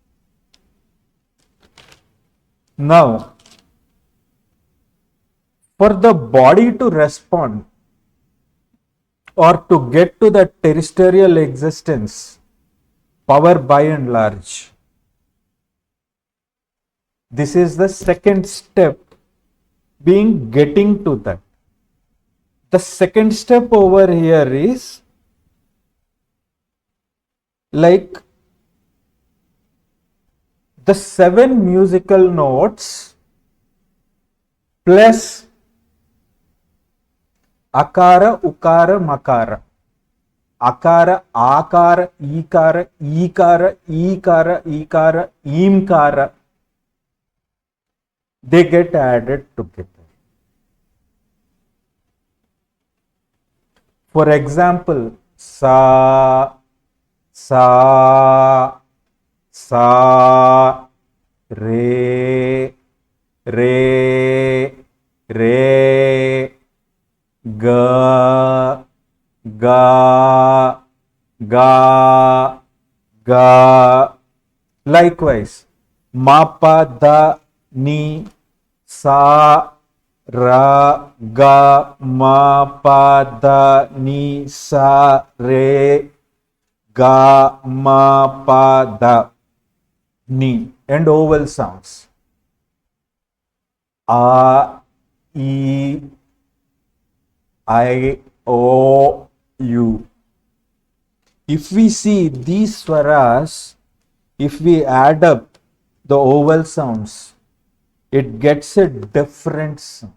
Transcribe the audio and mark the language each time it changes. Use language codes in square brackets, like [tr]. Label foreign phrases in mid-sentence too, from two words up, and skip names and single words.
[en] Now, for the body to respond or to get to that terrestrial existence, power by and large, this is the second step, being getting to that. The second step over here is like the 7 musical notes plus akara, ukara, makara. Akara, akara, ikara, ikara, ikara, ikara, imkara. They get added together. For example, sa, sa, sa, re, re, re, ga, ga, ga, ga. Likewise, ma, pa, da, ni, sa, ra, ga, ma, pa, da, ni, sa, re, ga, ma, pa, da, ni. And vowel sounds. A, E, I, O, U. If we see these swaras, if we add up the vowel sounds, it gets a different sound.